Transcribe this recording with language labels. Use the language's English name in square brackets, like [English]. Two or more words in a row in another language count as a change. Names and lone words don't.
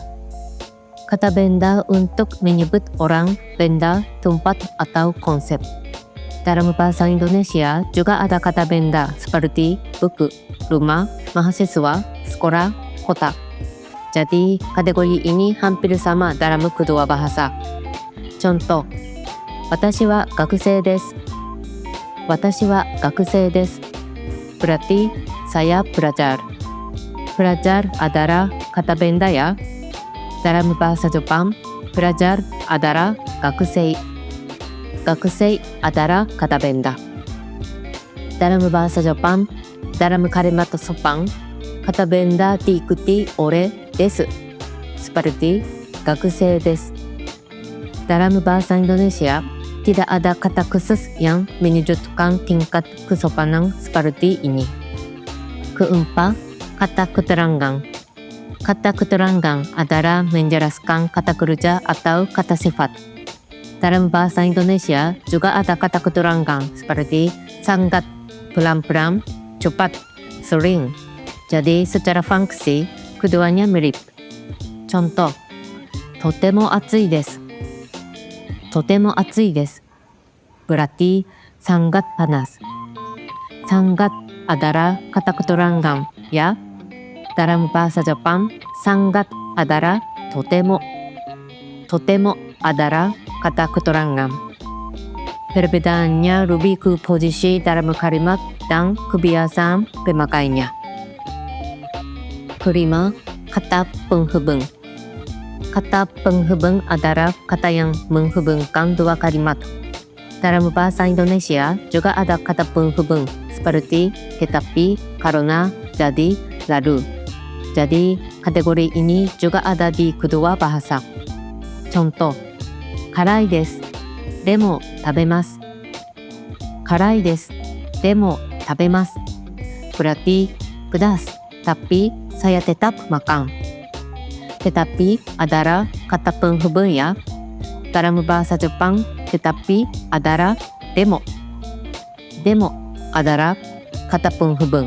[Indonesian] Kata benda untuk menyebut orang, benda, tempat, atau konsep. Dalam bahasa Indonesia juga ada kata benda seperti buku, rumah, mahasiswa, sekolah, kota. Jadi, kategori ini hampir sama dalam kedua bahasa. Contoh, [Japanese] 私は学生です。私は学生です。 [Indonesian] Berarti, saya belajar. Belajar adalah kata benda ya. Dalam bahasa Jepang, belajar adalah 学生. 学生 adalah kata benda. Dalam bahasa Jepang, dalam kalimat sopan, kata benda diikuti oleh desu. Seperti [Japanese] 学生です. [Indonesian] Dalam bahasa Indonesia, tidak ada kata khusus yang menunjukkan tingkat kesopanan seperti ini. Keempat, kata keterangan. Kata keterangan adalah menjelaskan kata kerja atau kata sifat. Dalam bahasa Indonesia juga ada kata keterangan seperti sangat, pelan-pelan, cepat, sering. Jadi secara fungsi, keduanya mirip. Contoh, [Japanese] とても暑いです。とても暑いです。 [Indonesian] Berarti sangat panas. Sangat adalah kata keterangan, ya. Dalam bahasa Jepang, sangat adalah とても. とても adalah kata keterangan. Perbedaannya lebih ke posisi dalam kalimat dan kebiasaan pemakainya. Kelima, kata penghubung. Kata penghubung adalah kata yang menghubungkan dua kalimat. Dalam bahasa Indonesia juga ada kata penghubung seperti tetapi, karena, jadi, lalu. Jadi, kategori ini juga ada di kedua bahasa. Contoh, [Japanese] 辛いです。でも食べます。辛いです。でも食べます。 [Indonesian] Berarti pedas, tapi saya tetap makan. Tetapi adalah kata penghubung ya. Dalam bahasa Jepang, tetapi adalah demo. Demo adalah kata penghubung.